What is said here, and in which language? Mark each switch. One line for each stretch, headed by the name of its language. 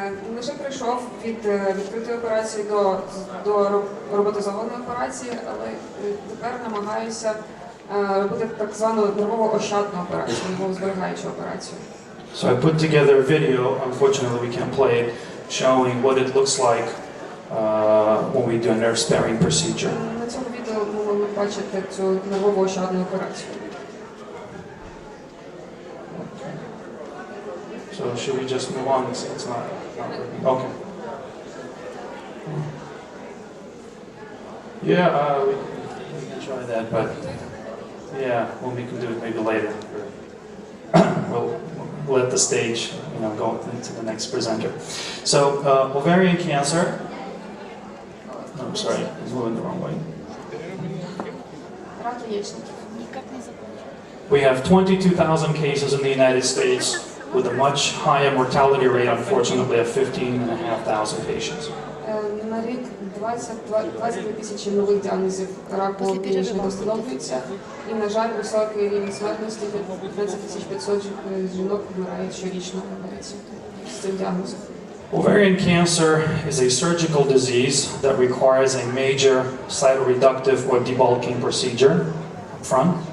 Ukrainian: Не лише перейшов від відкритої операції до роботизованої операції, але тепер намагаюся робити так звану нервово-ощадну операцію, нервово-зберігаючу операцію.
English: So I put together a video, unfortunately we can't play it, showing what it looks like when we do a nerve-sparing procedure.
Ukrainian: На цьому відео ми можемо бачити цю нервово-ощадну операцію.
English: So should we just move on? It's not working. Okay. Yeah, we can try that, but yeah, well, we can do it maybe later. We'll let the stage, go into the next presenter. So, ovarian cancer. Oh, I'm sorry, it's moving the wrong way. We have 22,000 cases in the United States, with a much higher mortality rate, unfortunately, of 15,500 patients.
Ukrainian: На рік 22 тисячі нових діагнозів раку яєчника встановлюється, і, на жаль, високий рівень смертності, 15,500 жінок вмирають щорічно з цим діагнозом.
English: Ovarian cancer is a surgical disease that requires a major cytoreductive or debulking procedure up front.